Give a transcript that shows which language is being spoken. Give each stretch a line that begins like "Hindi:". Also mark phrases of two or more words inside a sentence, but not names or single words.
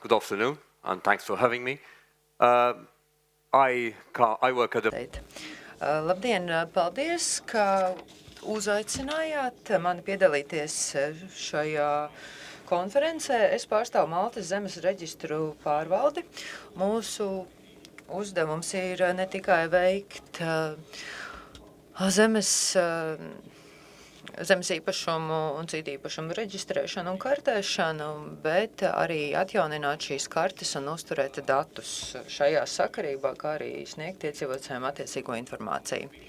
English: Good afternoon, and thanks for having me. I work at the...
Latvian: Labdien, paldies, ka uzaicinājāt mani piedalīties šajā konferencē. Es pārstāvu Maltas zemes reģistru pārvaldi. Mūsu uzdevums ir ne tikai veikt zemes īpašumu un citu īpašumu reģistrēšanu un kartēšanu, bet arī atjaunināt šīs kartes un uzturēt datus šajā sakarībā, kā arī sniegt iedzīvotājiem attiecīgo informāciju.